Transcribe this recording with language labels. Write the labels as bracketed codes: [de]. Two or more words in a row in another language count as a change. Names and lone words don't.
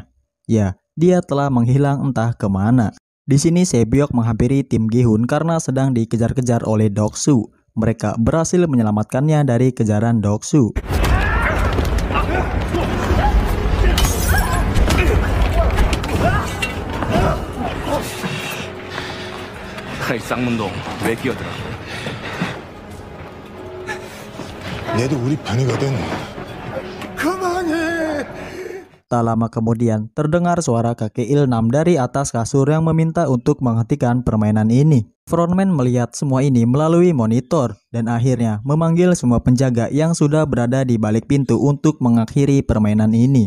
[id] Ya, dia telah menghilang entah kemana. Di sini Sebyok menghampiri tim Gi-hun karena sedang dikejar-kejar oleh Doksu. Mereka berhasil menyelamatkannya dari kejaran Doksu. [ko] 이 쌍문동 왜 끼어들어? 얘도 우리 편이거든. [id] Tak lama kemudian, terdengar suara kakek Ilnam dari atas kasur yang meminta untuk menghentikan permainan ini. Frontman melihat semua ini melalui monitor dan akhirnya memanggil semua penjaga yang sudah berada di balik pintu untuk mengakhiri permainan ini.